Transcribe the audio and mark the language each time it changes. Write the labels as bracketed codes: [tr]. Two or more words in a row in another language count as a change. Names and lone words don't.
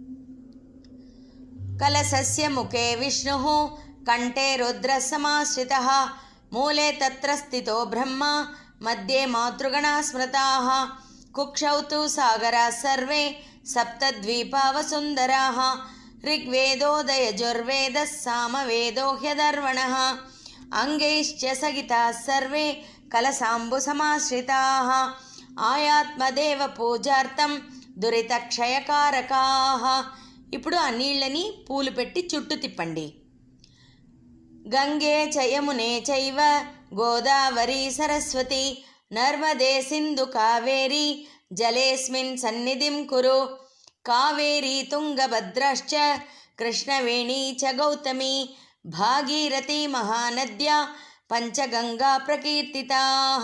[sa] కలశస్య ముఖే విష్ణుః కంఠే రుద్రసమాశ్రితః మూలే తత్ర స్థితో బ్రహ్మ మధ్యే మాతృగణా స్మృతాః కుక్షౌ తు సాగరాः సర్వే సప్తద్వీపావసుందరాः ऋग्वेदोदयजुर्वेदः सामवेदो ह्यधर्वणः अंगैश्च सगिताः सर्वे कलसाम्बुसमाश्रिताः आयात्मदेव पूजार्थं दुरितक्षयकारकाः. [te] ఇప్పుడు ఆ నీళ్ళని పూలు పెట్టి చుట్టూ తిప్పండి. [sa] గంగే చ యమునే చైవ గోదావరి సరస్వతి నర్మదే సింధు కావేరి జలేస్మిన్ సన్నిధిం కురు. కావేరీ తుంగభద్రాశ్చ కృష్ణవేణీ చ గౌతమి భాగీరథీ మహానద్యా పంచగంగా ప్రకీర్తితాః.